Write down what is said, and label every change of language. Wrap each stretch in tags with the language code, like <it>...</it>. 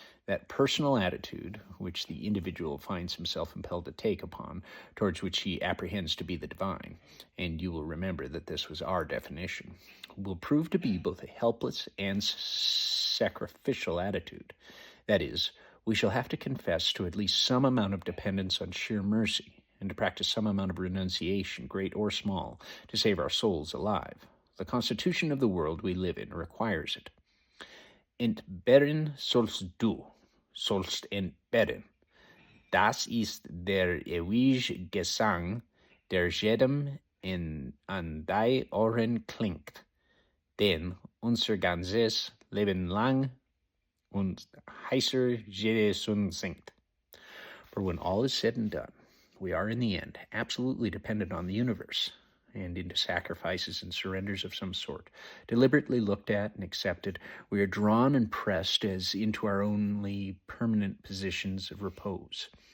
<en>That personal attitude, which the individual finds himself impelled to take upon, towards which he apprehends to be the divine, and you will remember that this was our definition, will prove to be both a helpless and sacrificial attitude. That is, we shall have to confess to at least some amount of dependence on sheer mercy, and to practice some amount of renunciation, great or small, to save our souls alive. The constitution of the world we live in requires it.</en> <de>Entbehren sollst du, sollst entbehren. Das ist der ewige Gesang, der jedem an die Ohren klingt, den unser ganzes Leben lang und heißer jede Sonne singt.</de> <en>For when all is said and done, we are in the end absolutely dependent on the universe, and into sacrifices and surrenders of some sort, deliberately looked at and accepted, we are drawn and pressed as into our only permanent positions of repose.</en>